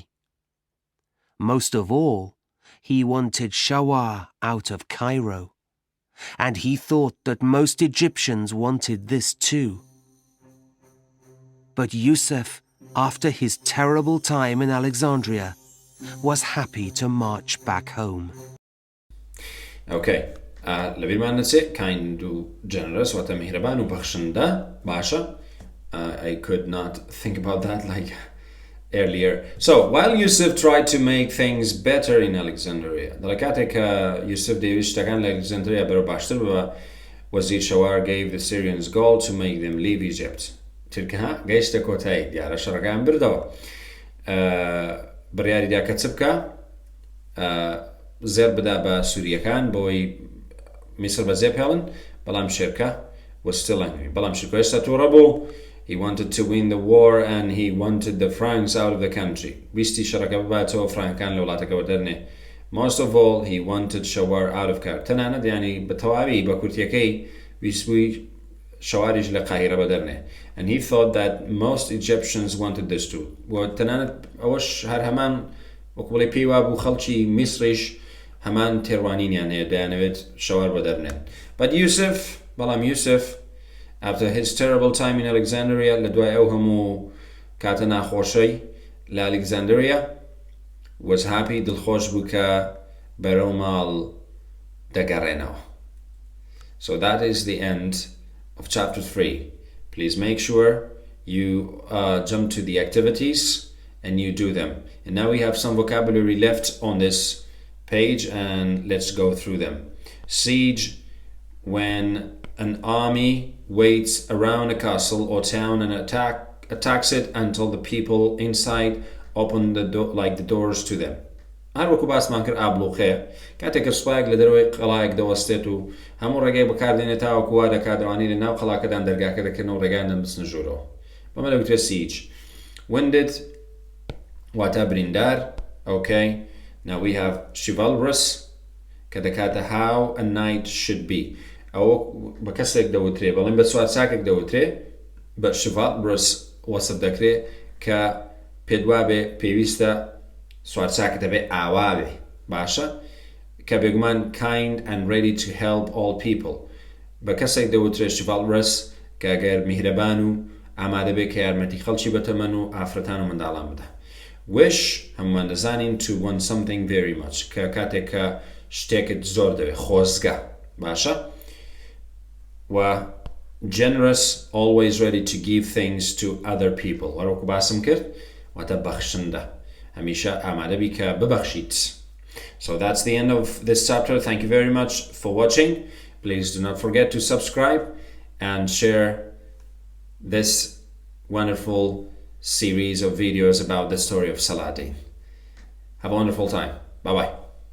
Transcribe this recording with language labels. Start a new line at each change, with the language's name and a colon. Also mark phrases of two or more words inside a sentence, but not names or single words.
English: Most of all, he wanted Shawar out of Cairo, and he thought that most Egyptians wanted this too. But Yusuf, after his terrible time in Alexandria, was happy to march back home.
Central Kurdish: Okay. لەبیرمان نەچێت kind و generous واتە میهرەبان و بەخشندە باشە.
English: I could not think about that like earlier. So, while Yusuf tried to make things better in Alexandria,
Central Kurdish: دەڵێ کاتێک کە یوسف دەیویست شتەکان لە ئەلێکزاندریا بەرەو باشتر بووە, وەزیر شەوار
English: gave the Syrians gold to make them leave Egypt.
Central Kurdish: ترکها گەیشتە کۆتایی دیارە شەڕەکان بردەوە. بڕیاریدا کە چ بکە زێر بدا بە سووریەکان بۆی میسر بەجێ پێڵن, بەڵام شێرکە
English: was still angry.
Central Kurdish: بەڵام شێرکە هێشتا تووڕە بوو.
English: He wanted to win the war and he wanted the Franks out of the country.
Central Kurdish: ویستی شەڕەکە بباتەوە فرانکان لە وڵاتەکەوە دەرنێ.
English: Most of all, he wanted Shawar out of Cairo.
Central Kurdish: تەنانەت ینی بە تەواوی بە کورتیەکەی ویستبووی شەواریش لە قاهیرە بەدەرنێ.
English: And he thought that most Egyptians wanted this too.
Central Kurdish: تەنانەت ئەوەش هەر هەمان وەکوڵی پێی وابوو خەڵکی میسریش هەمان تێڕوانینیان هەیە دەیانەوێت شەوار بەدەرنێن.
English: But Yusuf,
Central Kurdish: بەڵام یوسف,
English: after his terrible time in Alexandria,
Central Kurdish: لە دوای ئەو هەموو کاتە ناخۆشەی لە Alexandria,
English: was happy,
Central Kurdish: دڵخۆش بوو کە بەرەو ماڵ دەگەڕێنەوە.
English: So that is the end of chapter 3. Please make sure you jump to the activities and you do them. And now we have some vocabulary left on this page and let's go through them. Siege, when an army waits around a castle or town and attacks it until the people inside open the doors to them.
Central Kurdish: هەر وەکو باسمان کرد ئابلوخێ کاتێک سوپایەک لە دەرەوەی قەڵایەک دەوەستێت و هەموو ڕێگەی بەکاردێنێت تاوەکو وا دەکاتەوانی لە ناو قەڵاکەدان دەرگاکە دەکەن و ڕێگان دەبستنە ژوورەوە. بەمە دەوترێت siege. Wounded واتە بریندار.
English: Okay. Now we have chivalrous
Central Kurdish: کە دەکاتە
English: how a knight should be.
Central Kurdish: ئەوە بە کەسێک دەوترێ بەڵێن بە سوارچاکێک دەوترێ, بە chivalrous وەسف دەکرێت کە پێدوا بێ پێویستە سوارچاکە دەبێ ئاوا بێ باشە, کە بێگومان
English: kind and ready to help all people.
Central Kurdish: بە کەسێک دەوترێت chivalrous کە گەر میهرەبان و ئامادە بێ کە یارمەتی خەڵکی بەتەمەن و ئافرەتان و منداڵان بدە. Wish هەمومان دەزانین
English: to want something very much
Central Kurdish: کە کاتێک کە شتێکت زۆر دەوێ, خۆزگە باشە.
English: و generous, always ready to give things to other people.
Central Kurdish: وەرەوەکو باسم کرد واتە بەخشندە, هەمیشە ئامادە بی کە ببەخشیت.
English: So that's the end of this chapter. Thank you very much for watching. Please do not forget to subscribe and share this wonderful series of videos about the story of Saladin. Have a wonderful time. Bye-bye.